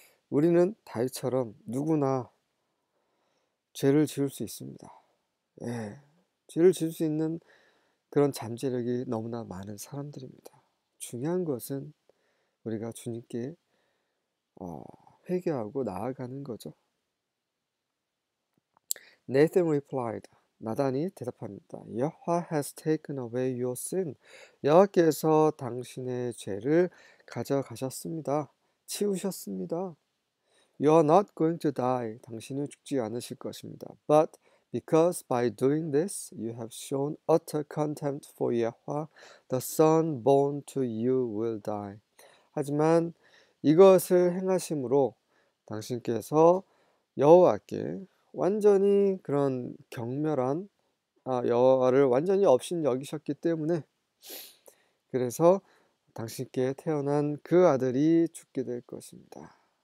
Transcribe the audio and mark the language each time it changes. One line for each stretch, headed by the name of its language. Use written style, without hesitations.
Korean: 우리는 다윗처럼 누구나 죄를 지을 수 있습니다. 예, 죄를 지을 수 있는 그런 잠재력이 너무나 많은 사람들입니다. 중요한 것은 우리가 주님께 회개하고 나아가는 거죠.
English: Nathan replied.
Korean: 나단이 대답합니다.
English: 여호와 has taken away your sin.
Korean: 여호와께서 당신의 죄를 가져가셨습니다. 치우셨습니다.
English: You are not going to die.
Korean: 당신은 죽지 않으실 것입니다.
English: But because by doing this you have shown utter contempt for Yahweh, the son born to you will die.
Korean: 하지만 이것을 행하심으로 당신께서 여호와께 완전히 그런 경멸한 여호와를 완전히 없인 여기셨기 때문에 그래서 당신께 태어난 그 아들이 죽게 될 것입니다.